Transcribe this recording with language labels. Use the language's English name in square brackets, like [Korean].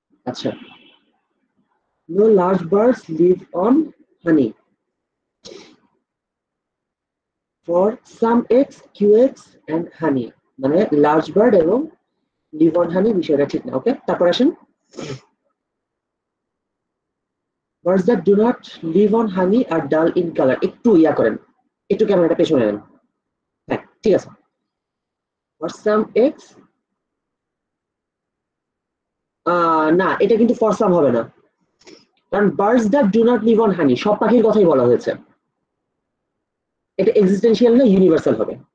[Bangla] আচ্ছা, [English] no large birds live on honey. For some eggs, QX and honey, [Bangla] মানে large bird এবং leave on হানি বিষয়টা ঠিক না। ওকে, তারপর আসেন। [English] Birds that do not live on honey are dull in color. [Bangla] একটু ইয়া করেন, একটু ক্যামেরাটা পেছনে নেন। হ্যাঁ, ঠিক আছে। [English] For some eggs, [Bangla] না, এটা কিন্তু [English] for some [Bangla] হবে না, কারণ [English] birds that do not live on honey [Bangla] সব পাখির কথাই বলা হয়েছে। এটা এক্সিস্টেন্সিয়াল না ইউনিভার্সাল হবে।